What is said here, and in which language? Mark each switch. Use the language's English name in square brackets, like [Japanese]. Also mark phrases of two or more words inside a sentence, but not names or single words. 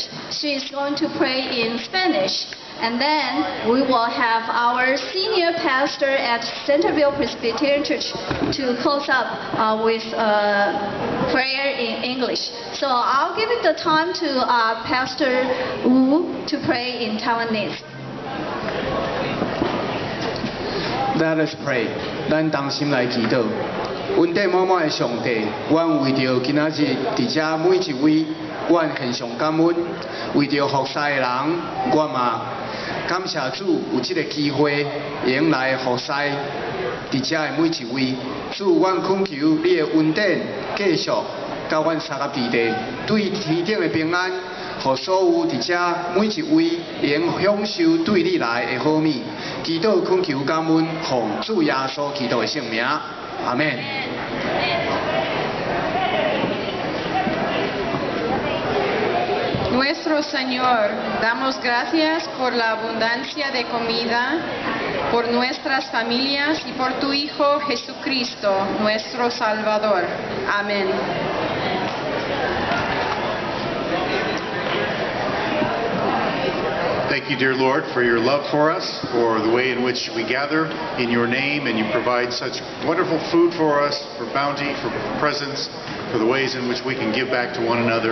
[English] She is going to pray in Spanish. And then we will have our senior pastor at Centerville Presbyterian Church to close up with prayer in English. So I'll give it the time to Pastor Wu to pray in Taiwanese. Let us pray. [Min Nan Chinese] 咱同心来祈祷。恩典满满的上帝，阮为着今仔日伫遮每一位，阮献上感恩。为着服侍的人，阮嘛感谢主有这个机会，用来服侍伫遮的每一位。主，阮恳求你的恩典继续甲阮三个地地，对天顶的平安。予所有伫遮每一位能享受对你来的好物，祈祷恳求感恩，奉主耶稣基督的圣名，阿门。 [Spanish] Nuestro Señor, damos gracias por la abundancia de comida, por nuestras familias y por tu Hijo Jesucristo, nuestro Salvador. Amén. [English] Thank you, dear Lord, for your love for us, for the way in which we gather in your name, and you provide such wonderful food for us, for bounty, for presents, for the ways in which we can give back to one another.